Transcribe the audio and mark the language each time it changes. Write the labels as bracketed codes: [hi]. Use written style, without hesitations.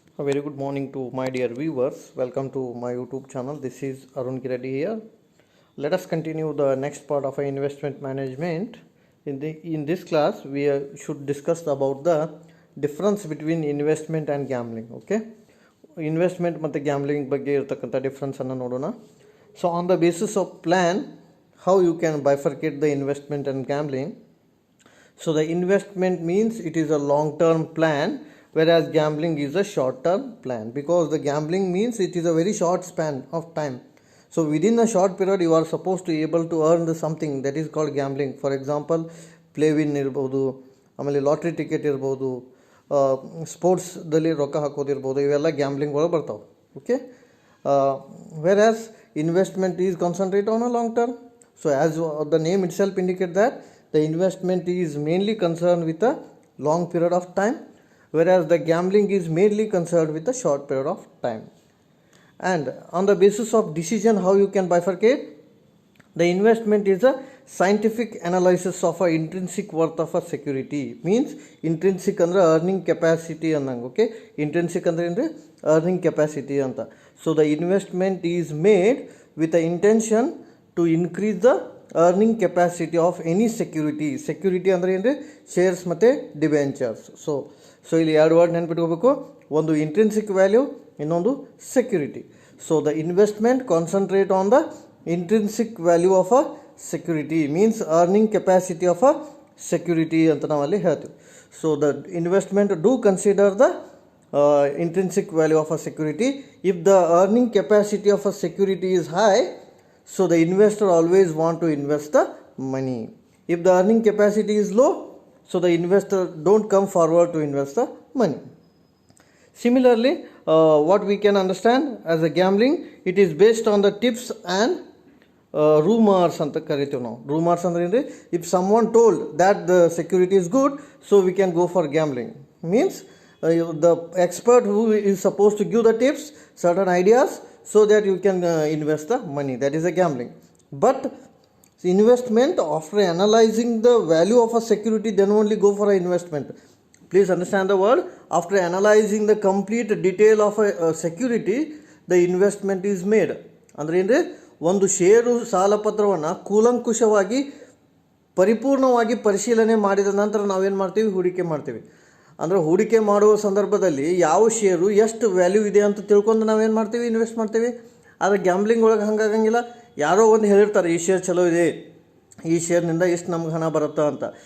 [en] A very good morning to my dear viewers. Welcome to my YouTube channel. This is Arun Kiredi here. Let us continue the next part of our investment management. In this class, we should discuss about the difference between investment and gambling. [kn] Okay, investment ಮತ್ತು gambling ಬಗ್ಗೆ ಇರತಕ್ಕಂಥ difference ಅನ್ನು ನೋಡೋಣ. [en] So on the basis of plan, how you can bifurcate the investment and gambling. So the investment means it is a long-term plan, whereas gambling is a short-term plan, because the gambling means it is a very short span of time. So within a short period you are supposed to able to earn something that is called gambling. For example, play win [kn] ಇರ್ಬೋದು, ಆಮೇಲೆ lottery ticket ಇರ್ಬೋದು, ಸ್ಪೋರ್ಟ್ಸ್ದಲ್ಲಿ ರೊಕ್ಕ ಹಾಕೋದಿರ್ಬೋದು, ಇವೆಲ್ಲ gambling ಒಳಗೆ ಬರ್ತಾವೆ. [en] Okay, whereas investment is concentrate on a long term. So as the name itself indicate that the investment is mainly concerned with a long period of time, whereas the gambling is mainly concerned with a short period of time. And on the basis of decision, how you can bifurcate? The investment is a scientific analysis of a intrinsic worth of a security. Means intrinsic [kn] andre [en] earning capacity [kn] annang. [en] Okay, intrinsic [kn] andre andre [en] earning capacity [kn] anta. [en] So the investment is made with the intention to increase the earning capacity of any security. [kn] Security andre andre shares ಮತ್ತೆ debentures. So ಇಲ್ಲಿ ಎರಡು word ನೆನಪಿಟ್ಕೋಬೇಕು, ಒಂದು intrinsic value, ಇನ್ನೊಂದು security. [en] so the investment concentrate on the intrinsic value of a security, means earning capacity of a security [kn] ಅಂತ ನಾವಲ್ಲಿ ಹೇಳ್ತೀವಿ. [en] So the investment do consider the intrinsic value of a security. If the earning capacity of a security is high, so the investor always want to invest the money. If the earning capacity is low, so the investor don't come forward to invest the money. Similarly, what we can understand as a gambling, it is based on the tips and rumors [kn] anta ಕರಿತೀವಿ ನಾವು. Rumors ಅಂದ್ರೆ ಏನ್ರಿ? [en] If someone told that the security is good, so we can go for gambling. Means the expert who is supposed to give the tips, certain ideas, so that you can invest the money. That is a gambling. But investment, after analyzing the value of a security, then only go for an investment. Please understand the word. After analyzing the complete detail of a security, the investment is made. [kn] ಅಂದರೆ ಅಂದರೆ ಒಂದು ಷೇರು ಸಾಲಪತ್ರವನ್ನು ಕೂಲಂಕುಷವಾಗಿ ಪರಿಪೂರ್ಣವಾಗಿ ಪರಿಶೀಲನೆ ಮಾಡಿದ ನಂತರ ನಾವೇನು ಮಾಡ್ತೀವಿ? ಹೂಡಿಕೆ ಮಾಡ್ತೀವಿ. ಅಂದರೆ ಹೂಡಿಕೆ ಮಾಡುವ ಸಂದರ್ಭದಲ್ಲಿ ಯಾವ ಷೇರು ಎಷ್ಟು ವ್ಯಾಲ್ಯೂ ಇದೆ ಅಂತ ತಿಳ್ಕೊಂಡು ನಾವೇನು ಮಾಡ್ತೀವಿ? ಇನ್ವೆಸ್ಟ್ ಮಾಡ್ತೀವಿ. ಆದರೆ ಗ್ಯಾಂಬ್ಲಿಂಗ್ ಒಳಗೆ ಹಂಗಾಗಂಗಿಲ್ಲ. ಯಾರೋ ಒಂದು ಹೇಳಿರ್ತಾರೆ, ಈ ಶೇರ್ ಚಲೋ ಇದೆ, ಈ ಶೇರ್ನಿಂದ ಎಷ್ಟು ನಮ್ಗೆ ಹಣ ಬರುತ್ತಾ ಅಂತ.